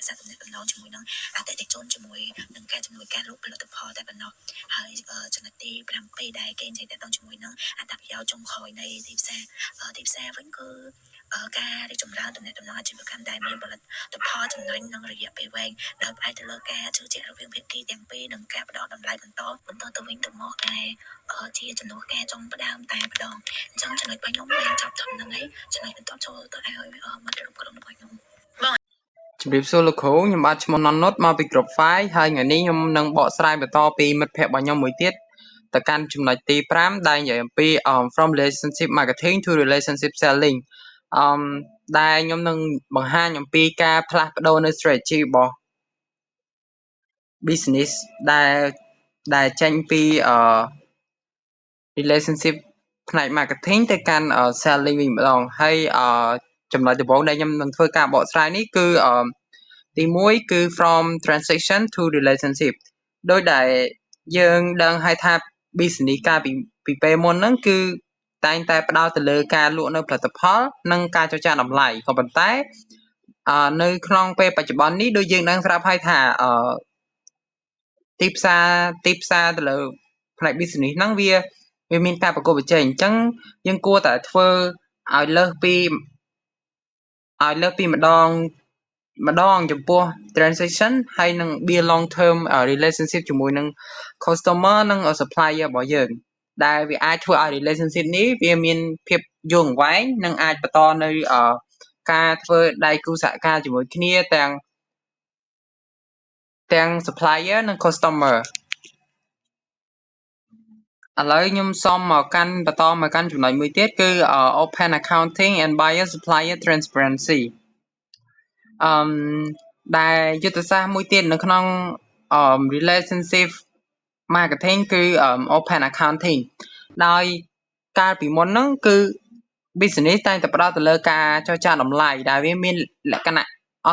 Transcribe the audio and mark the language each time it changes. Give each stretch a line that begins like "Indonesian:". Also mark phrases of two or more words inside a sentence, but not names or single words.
Khmer: ក្សាទំនាក់ទំនងជាមួយនឹងអតិថិជនជាមួយនឹងការជំនួយការលក់ផលិតផលតែប៉ុណ្ណោះហើយចំណុចទី7ដែលគេនិយាយទៅជាមួយនឹងអត្ថប្រយោជន៍ចុងក្រោយនៃទីផ្សារវិញគឺការរីកចម្រើនទំនាក់ទំនងអាជីវកម្មដែលមានផលិតផលចំណេញនិងរយៈពេលវែងដោយផ្អែកទៅលើការជឿជាក់រវាងភាគីទាំងពីរនិងការផ្ដល់តម្លៃបន្តទៅវិញទៅមកដែលជាចំនួនការចុងផ្ដើមតែម្ដងអញ្ចឹងចំណុចរបស់ខ្ញុំបានចប់ត្រឹមហ្នឹងហើយចំណុចបន្តចូលទៅឲ្យមិត្តរួមក្រុមរបស់ខ្ញុំ ជំរាបសួរលោកគ្រូខ្ញុំបាទឈ្មោះណននុតមកពីក្រុម File ហើយថ្ងៃនេះខ្ញុំនឹងបកស្រាយបន្តពីមិត្តភ័ក្តិរបស់ខ្ញុំមួយទៀតទៅកាន់ចំណុចទី5ដែលនិយាយអំពី
English: from relationship marketing to relationship selling
Khmer: ដែលខ្ញុំនឹងបង្ហាញអំពីការផ្លាស់ប្ដូរនៅ strategy របស់ business ដែលចេញពីrelationship ផ្នែក marketing ទៅកាន់ selling វិញម្ដងហើយចំណុចដំបូងដែលខ្ញុំនឹងធ្វើការបកស្រាយ នេះគឺទី1គឺ
English: from transaction to relationship
Khmer: ដោយដែលយើងដឹងហើយថា business កាលពីពេលមុនហ្នឹងគឺតែងតែផ្ដោតទៅលើការលក់នៅផលិតផលនិងការចរចាតម្លៃក៏ប៉ុន្តែនៅក្នុងពេលបច្ចុប្បន្ននេះដូចយើងដឹងស្រាប់ហើយថាទីផ្សារទៅលើផ្នែក business ហ្នឹងវាមានការប្រកួតប្រជែងអញ្ចឹងយើងគួរតែធ្វើឲ្យលើស ពីម្ដងចំពោះ transaction ហើយនឹង
English: build long term relationship
Khmer: ជាមួយនឹង customer និង supplier របស់យើងដែលវាអាចធ្វើឲ្យ relationship នេះវាមានភាពយូរអង្វែងនិងអាចបន្តនៅការធ្វើដៃគូសហការជាមួយគ្នា ទាំង supplier និង customer ឥឡូវខ្ញុំសូមបន្តមកកាន់ចំណុចមួយទៀតគឺ
English: open accounting and buyer supplier transparency
Khmer: ដែលយុទ្ធសាស្ត្រមួយទៀតនៅក្នុង
English: relationship marketing
Khmer: គឺ
English: open accounting
Khmer: ដោយកាលពីមុនហ្នឹងគឺ business តែងតែផ្ដោតទៅលើការចរចាតម្លៃដែលវាមានលក្ខណៈអ